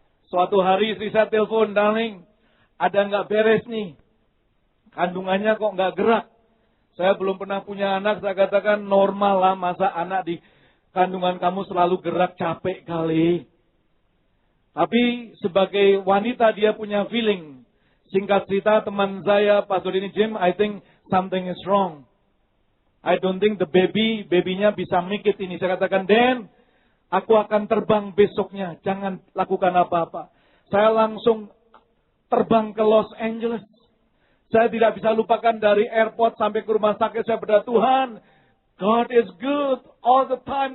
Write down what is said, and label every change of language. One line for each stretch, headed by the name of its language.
Indonesian: Suatu hari istri saya telepon, darling, ada nggak beres nih? Kandungannya kok nggak gerak? Saya belum pernah punya anak, saya katakan normal lah, masa anak di kandungan kamu selalu gerak, capek kali. Tapi sebagai wanita dia punya feeling. Singkat cerita teman saya, Pastor ini, Jim,
English: I think something is wrong. I don't think the
Indonesian: babynya bisa
English: make it
Indonesian: ini. Saya katakan, Dan, aku akan terbang besoknya. Jangan lakukan apa-apa. Saya langsung terbang ke Los Angeles. Saya tidak bisa lupakan dari airport sampai ke rumah sakit. Saya berdoa, Tuhan,
English: God is good all the time.